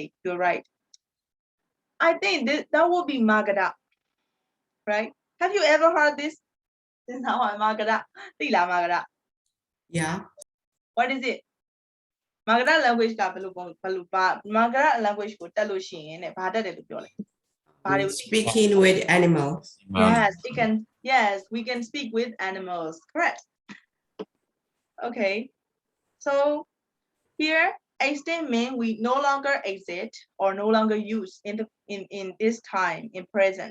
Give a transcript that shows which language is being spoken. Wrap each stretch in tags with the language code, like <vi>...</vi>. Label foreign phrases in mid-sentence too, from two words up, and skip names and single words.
<en>You're right. I think that would be Magada, right? Have you ever heard this? This is how I'm Magada. Magada. Yeah. What is it? Magada language</en> <my>ka</my> <en>Magada language</en> <my>ko တက်လို့ရှိရင်ဘာတက်တယ်လို့ပြောလဲ</my> <en>Speaking with animals. Yes, we can speak with animals. Correct. Okay. So here extinct means we no longer exist or no longer use in this time in present.</en>